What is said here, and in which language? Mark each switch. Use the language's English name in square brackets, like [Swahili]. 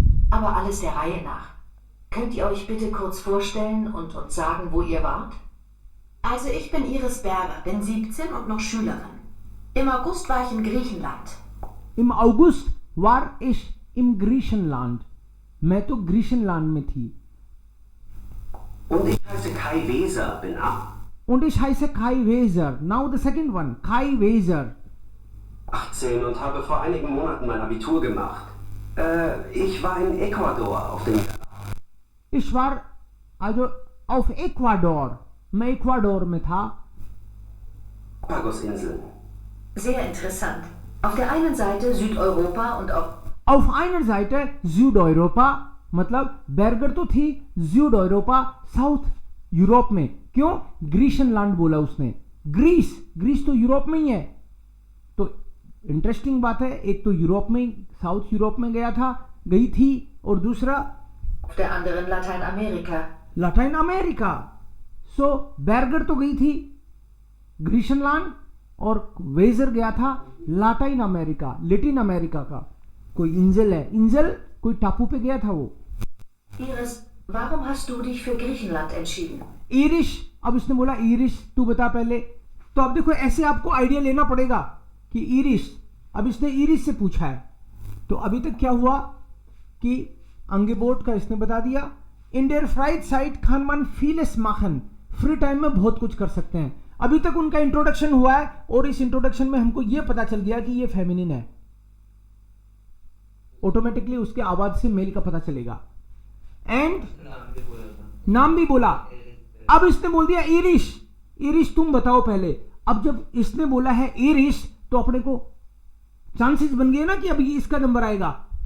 [German] Aber alles der Reihe nach. Könnt ihr euch bitte kurz vorstellen und uns sagen, wo ihr wart? Also ich bin Iris Berger, bin 17 und noch Schülerin. Im August war ich in Griechenland. Im August war ich im Griechenland. [Hindi] मैं तो ग्रीशनलैंड में थी. [German] Und ich heiße Kai Weser, bin 8. Und ich heiße Kai Weser. [English] Now the second one, Kai Weser. [German] 18 und habe vor einigen Monaten mein Abitur gemacht. Ich war in Ecuador auf dem... Ich war also auf Ecuador. [Hindi] मैं Ecuador में था. [German] Galapagos-Inseln. Sehr interessant. Auf der einen Seite Südeuropa und auf einer Seite Südeuropa [Hindi] मतलब burger तो थी Südeuropa south Europe में. क्यों? ग्रीशनलैंड बोला उसने. ग्रीस तो यूरोप में ही है. तो इंटरेस्टिंग बात है. एक तो यूरोप में साउथ यूरोप में गई थी और दूसरा [German] auf der anderen [Hindi] Latin America. सो बर्गर तो गई थी ग्रीशनलैंड और वेजर गया था लैटिन अमेरिका का. कोई इंजल है. इंजल कोई टापू पे गया था वो. [German] Iris, warum hast du dich für Griechenland entschieden? [Hindi] Iris, अब इसने बोला Iris तू बता पहले. तो अब देखो ऐसे आपको आइडिया लेना पड़ेगा कि Iris, अब इसने Iris से पूछा है. तो अभी तक क्या हुआ कि अंगेबोट का इसने बता दिया. [German] In der Freizeit kann man vieles machen. [Hindi] Free time में बहुत कुछ कर सकते हैं. अभी तक उनका इंट्रोडक्शन हुआ है और इस इंट्रोडक्शन में हमको यह पता चल गया कि ये फेमिनिन है. ऑटोमेटिकली उसके आवाज से मेल का पता चलेगा. एंड नाम भी बोला. अब इसने बोल दिया इरिश तुम बताओ पहले. अब जब इसने बोला है इरिश तो अपने को चांसेस बन गए ना कि अभी इसका नंबर आएगा.